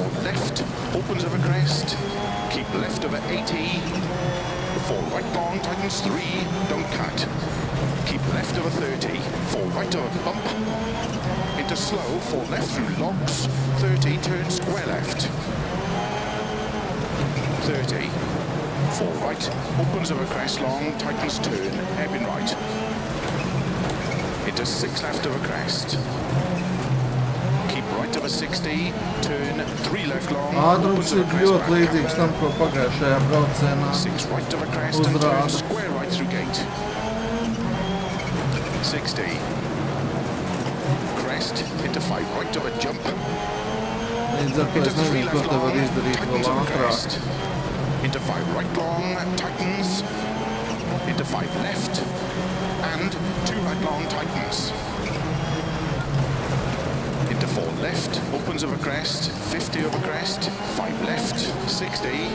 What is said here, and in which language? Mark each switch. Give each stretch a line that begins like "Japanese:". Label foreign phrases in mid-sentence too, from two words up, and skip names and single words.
English: left, opens over crest, keep left over 80, 4 right long, tightens 3, don't cut, keep left over 30, 4 right over bump, into slow, 4 left through logs, 30, turn square left, 30, 4 right, opens over crest long, tightens turn, hairpin right, into 6 left over crest. Keep right over 60, turn 3 left long.
Latvian: Ātrums ir ļoti līdzīgs tam, ko pagājušajā braucienā
English: 6 right over crest and turn square right through gate. 60. Crest into 5 right over jump.
Latvian: Līdz ar to es nezinu, ko te var izdarīt vēl ātrāk.
English: Into 5 right long, tightens. Into 5 left. And 2 right long, tightens. Into 4 left, opens over crest, 50 over crest, 5 left, 60.